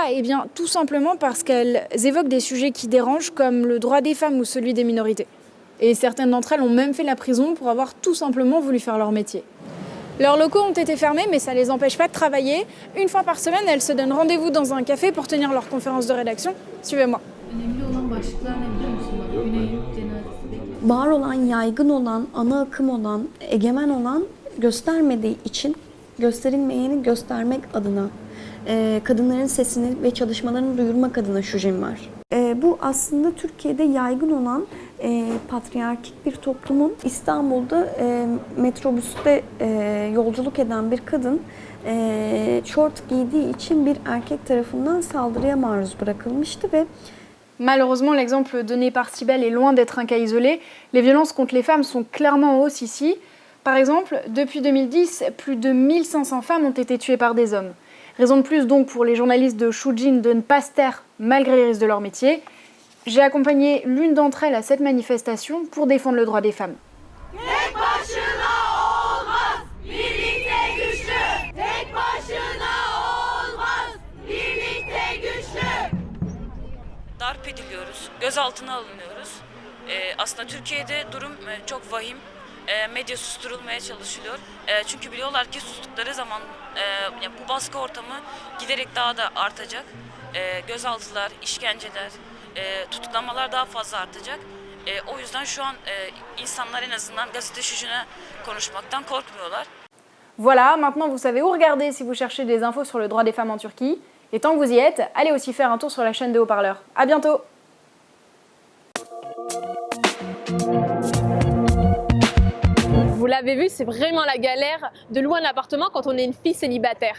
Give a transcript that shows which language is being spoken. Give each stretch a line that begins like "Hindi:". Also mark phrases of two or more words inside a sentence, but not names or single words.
French: Eh bien, tout simplement parce qu'elles évoquent des sujets qui dérangent, comme le droit des femmes ou celui des minorités. Et certaines d'entre elles ont même fait la prison pour avoir tout simplement voulu faire leur métier. Leurs locaux ont été fermés, mais ça ne les empêche pas de travailler. Une fois par semaine, elles se donnent rendez-vous dans un café pour tenir leur conférence de rédaction. Suivez-moi.
Turkish: Var olan, yaygın olan, ana akım olan, egemen olan göstermediği için gösterilmeyeni göstermek adına kadınların sesini ve çalışmalarını duyurmak adına Shujin var. Bu aslında Türkiye'de yaygın olan patriarkik bir toplumun İstanbul'da metrobüste yolculuk eden bir kadın şort giydiği için bir erkek tarafından saldırıya maruz bırakılmıştı ve
French: Malheureusement, l'exemple donné par Sibel est loin d'être un cas isolé. Les violences contre les femmes sont clairement en hausse ici. Par exemple, depuis 2010, plus de 1500 femmes ont été tuées par des hommes. Raison de plus donc pour les journalistes de Shujin de ne pas se taire malgré les risques de leur métier. J'ai accompagné l'une d'entre elles à cette manifestation pour défendre le droit des femmes.
Turkish: Darp ediliyoruz, gözaltına alınıyoruz. Aslında Türkiye'de durum çok vahim. Medya susturulmaya çalışılıyor. Çünkü biliyorlar ki sustukları zaman bu baskı ortamı giderek daha da artacak. Gözaltılar, işkenceler, tutuklamalar daha fazla artacak. O yüzden şu an insanlar en azından gazete Shujin'e konuşmaktan korkmuyorlar.
French: Voilà, maintenant vous savez où regarder si vous cherchez des infos sur le droit des femmes en Turquie. Et tant que vous y êtes, allez aussi faire un tour sur la chaîne de Haut-Parleur. À bientôt! Vous l'avez vu, c'est vraiment la galère de louer un appartement quand on est une fille célibataire.